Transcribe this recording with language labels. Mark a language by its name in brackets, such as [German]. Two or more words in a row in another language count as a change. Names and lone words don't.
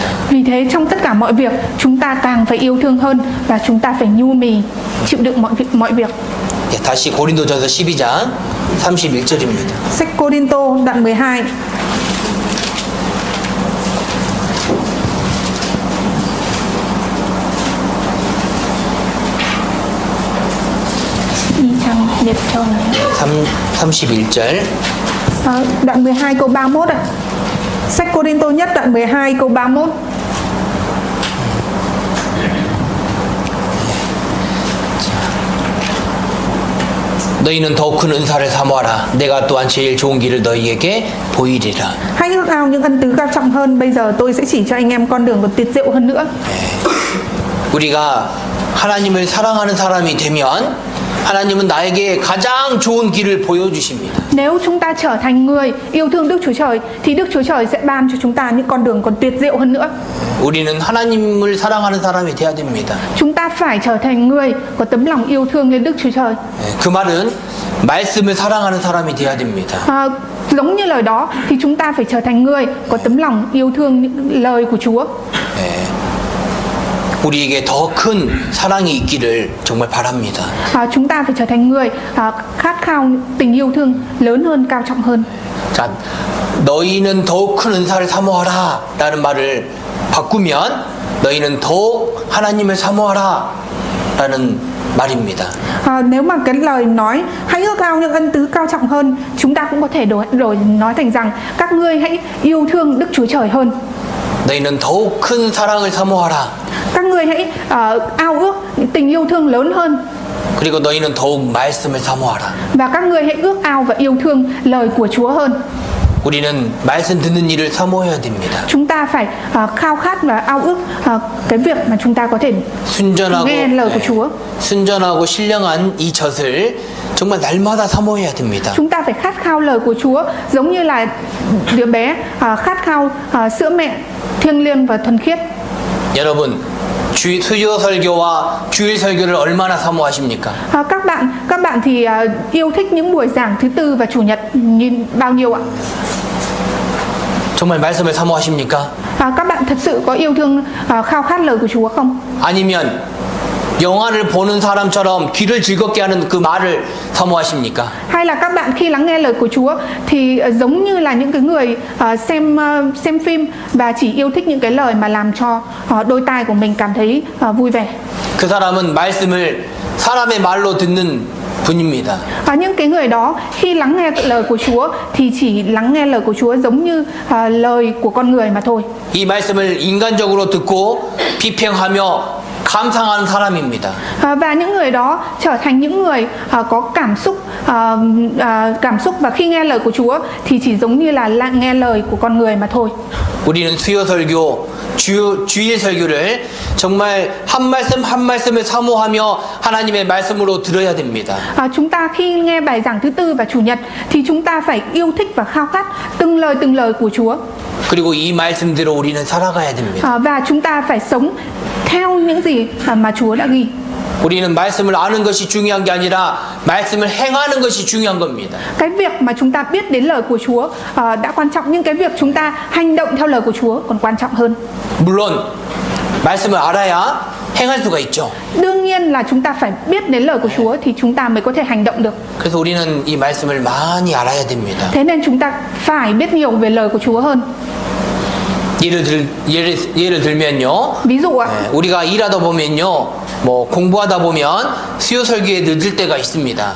[Vietnamese] Vì thế trong tất cả mọi việc chúng ta càng phải yêu thương hơn và chúng ta phải nhu mì chịu đựng mọi việc. [Korean] 다시 고린도전서 12장 31절입니다. [Vietnamese] Sách Cô-rin-tô đoạn 12. Liệt cho này. [Korean] 31절. [Vietnamese] Đoạn 12 câu 31 ạ. Sách Cô-rin-tô nhất đoạn 12 câu 31. [Korean] 너희는 더 큰 은사를 사모하라. 내가 또한 제일 좋은 길을 너희에게 보이리라. [Vietnamese] Hãy ước ao những ân tứ cao trọng hơn. Bây giờ tôi sẽ chỉ cho anh em con đường còn tuyệt diệu hơn nữa. [Korean] 우리가 하나님을 사랑하는 사람이 되면 하나님은 나에게 가장 좋은 길을 보여주십니다. [Vietnamese] Nếu chúng ta trở thành người yêu thương Đức Chúa Trời thì Đức Chúa Trời sẽ ban cho chúng ta những con đường còn tuyệt diệu hơn nữa. [Korean] 우리는 하나님을 사랑하는 사람이 돼야 됩니다. [Vietnamese] Chúng ta phải trở thành người có tấm lòng yêu thương lên Đức Chúa Trời. [Korean] 그 말은 말씀을 사랑하는 사람이 돼야 됩니다. [Vietnamese] Giống như lời đó thì chúng ta phải trở thành người có tấm lòng yêu thương những lời của Chúa. [Korean] 우리에게 더 큰 사랑이 있기를 정말 바랍니다. [Vietnamese] Chúng ta phải trở thành người khát khao tình yêu thương lớn hơn, cao trọng hơn. [Korean] 자, 너희는 더욱 큰 은사를 사모하라 라는 말을 바꾸면 너희는 더욱 하나님을 사모하라 라는 말입니다. [Vietnamese] Nếu mà cái lời nói hãy ước ao những ân tứ cao trọng hơn, chúng ta cũng có thể đổi nói thành rằng các ngươi hãy yêu thương Đức Chúa Trời hơn. [Korean] 너희는 더욱 큰 사랑을 사모하라. [Vietnamese] Các ngươi hãy ao ước những tình yêu thương lớn hơn. [Korean] 그리고 너희는 더욱 말씀을 사모하라. [Vietnamese] Và các ngươi hãy ước ao và yêu thương lời của Chúa hơn. [Korean] 우리는 말씀 듣는 일을 사모해야 됩니다. [Vietnamese] Chúng ta phải khao khát và ao ước cái việc mà chúng ta có thể nghe lời của Chúa. [Korean] 순전하고 신령한 이 젖을 정말 날마다 사모해야 됩니다. [Vietnamese] Chúng ta phải khát khao lời của Chúa giống như là đứa bé khát khao sữa mẹ thiêng liêng và thuần khiết. [Korean] 여러분, 수요 설교와 주일 설교를 얼마나 사모하십니까? [Vietnamese] Các bạn thì yêu thích những buổi giảng thứ tư và chủ nhật như bao nhiêu ạ? [Korean] 정말 말씀을 사모하십니까? [Vietnamese] Các bạn thật sự có yêu thương khao khát lời của Chúa không? [Korean] 아니면 영화를 보는 사람처럼 귀를 즐겁게 하는 그 말을 사모하십니까? [Vietnamese] Hay là các bạn khi lắng nghe lời của Chúa thì giống như là những cái người xem phim và chỉ yêu thích những cái lời mà làm cho đôi tai của mình cảm thấy vui vẻ. [Korean] 그 사람은 말씀을 사람의 말로 듣는 분입니다. [Vietnamese] Những cái người đó khi lắng nghe lời của Chúa thì chỉ lắng nghe lời của Chúa giống như lời của con người mà thôi. [Korean] 이 말씀을 인간적으로 듣고 비평하며 감상하는 사람입니다. [Vietnamese] Và những người đó trở thành những người có cảm xúc và khi nghe lời của Chúa thì chỉ giống như là nghe lời của con người mà thôi. [Korean] 우리는 수요 설교, 주일 설교를 정말 한 말씀 한 말씀을 사모하며 하나님의 말씀으로 들어야 됩니다. [Vietnamese] Chúng ta khi nghe bài giảng thứ tư và chủ nhật thì chúng ta phải yêu thích và khao khát từng lời của Chúa. [Korean] 그리고 이 말씀대로 우리는 살아가야 됩니다. [Vietnamese] Và chúng ta phải sống theo những gì mà Chúa đã ghi. [Korean] 우리는 말씀을 아는 것이 중요한 게 아니라 말씀을 행하는 것이 중요한 겁니다. [Vietnamese] Cái việc mà chúng ta biết đến lời của Chúa đã quan trọng, nhưng cái việc chúng ta hành động theo lời của Chúa còn quan trọng hơn. [Korean] 물론 말씀을 알아야 행할 수가 있죠. [Vietnamese] Đương nhiên là chúng ta phải biết đến lời của Chúa thì chúng ta mới có thể hành động được. [Korean] 그래서 우리는 이 말씀을 많이 알아야 됩니다. [Vietnamese] Thế nên chúng ta phải biết nhiều về lời của Chúa hơn. [Korean] 예를 들면요. [Vietnamese] ví dụ ạ. [Korean] 우리가 일하다 보면요. 뭐 공부하다 보면 수요 설교에 늦을 때가 있습니다.